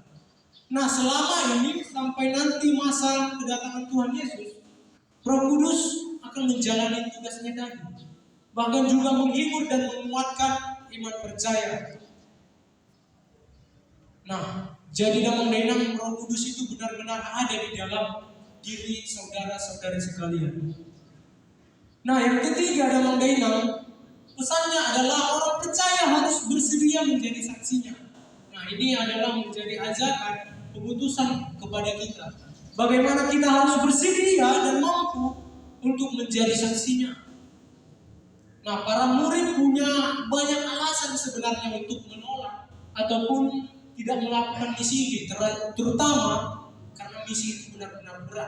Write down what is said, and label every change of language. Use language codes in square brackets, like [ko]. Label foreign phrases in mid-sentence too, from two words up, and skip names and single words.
[id] Nah, selama ini sampai nanti masa kedatangan Tuhan Yesus, Roh Kudus akan menjalani tugasnya tadi. Bahkan juga menghibur dan menguatkan iman percaya. Nah, jadi [bbc] damang dainang [id] Roh Kudus itu benar-benar ada di dalam diri saudara-saudari sekalian. Nah, yang ketiga [bbc] damang dainang, [id] pesannya adalah orang percaya harus bersedia menjadi saksinya. Nah, ini adalah menjadi ajakan pengutusan kepada kita. Bagaimana kita harus bersedia dan mampu untuk menjadi saksinya. Nah, para murid punya banyak alasan sebenarnya untuk menolak ataupun tidak melakukan misi ini, terutama karena misi itu benar-benar berat.